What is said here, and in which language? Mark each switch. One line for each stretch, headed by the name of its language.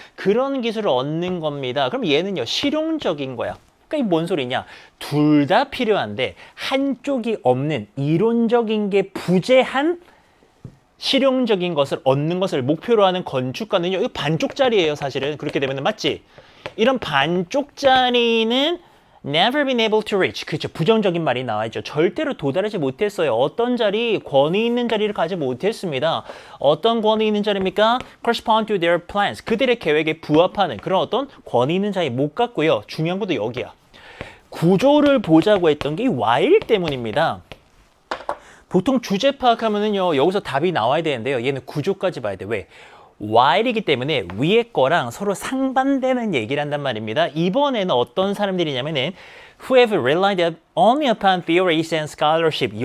Korean: 그런 기술을 얻는 겁니다. 그럼 얘는요. 실용적인 거야. 그러니까 이 뭔 소리냐? 둘 다 필요한데 한쪽이 없는, 이론적인 게 부재한 실용적인 것을 얻는 것을 목표로 하는 건축가는요. 이거 반쪽짜리예요, 사실은. 그렇게 되면 맞지? 이런 반쪽짜리는
English: never been able to reach.
Korean: 그렇죠. 부정적인 말이 나와있죠. 절대로 도달하지 못했어요. 어떤 자리? 권위 있는 자리를 가지 못했습니다. 어떤 권위 있는 자리입니까?
English: correspond to their plans.
Korean: 그들의 계획에 부합하는 그런 어떤 권위 있는 자리 못 갔고요. 중요한 것도 여기야. 구조를 보자고 했던 게 이
English: while
Korean: 때문입니다. 보통 주제 파악하면은요, 여기서 답이 나와야 되는데요. 얘는 구조까지 봐야 돼. 왜?
English: while
Korean: 이기 때문에 위에 거랑 서로 상반되는 얘기를 한단 말입니다. 이번에는 어떤 사람들이냐면은
English: who have relied only upon theories and scholarship.